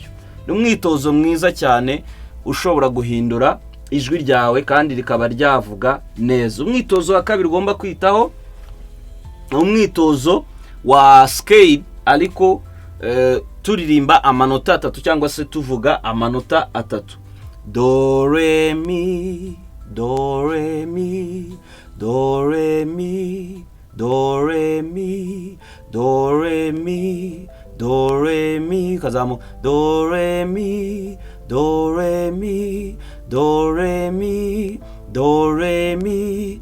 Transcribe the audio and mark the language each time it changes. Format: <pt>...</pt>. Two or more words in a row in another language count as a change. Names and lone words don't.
<rw>Ni umwitozo mwiza cyane ushobora guhindura ijwi ryawe kandi rikaba ryavuga neza. Umwitozo wa kabiri ugomba kwitaho, umwitozo wa scale, ariko turirimba amanota atatu cyangwa se tuvuga amanota atatu. Do re mi, do re mi, do re mi, do re mi, do re mi, do re mi, kazamu do re mi, do re mi, do re mi, do re mi,</rw>